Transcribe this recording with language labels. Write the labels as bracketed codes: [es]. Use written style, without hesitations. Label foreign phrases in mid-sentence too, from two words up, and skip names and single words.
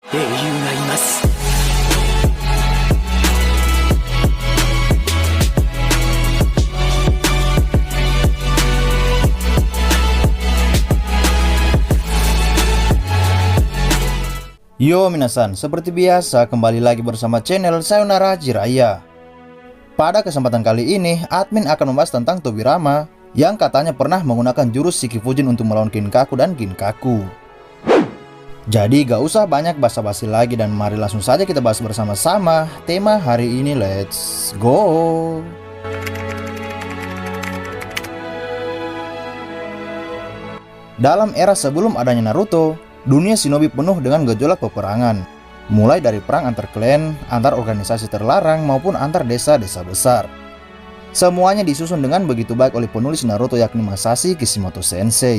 [ja] 英雄がいます。 [id] Yo minasan, seperti biasa kembali lagi bersama channel Sayonara Jiraiya. Pada kesempatan kali ini, admin akan membahas tentang Tobirama yang katanya pernah menggunakan jurus Shikifujin untuk melawan Kinkaku dan Ginkaku. Jadi gak usah banyak basa-basi lagi dan mari langsung saja kita bahas bersama-sama tema hari ini, [en] let's go! [id] Dalam era sebelum adanya Naruto, dunia shinobi penuh dengan gejolak peperangan, mulai dari perang antar klan, antar organisasi terlarang, maupun antar desa-desa besar. Semuanya disusun dengan begitu baik oleh penulis Naruto yakni Masashi Kishimoto Sensei.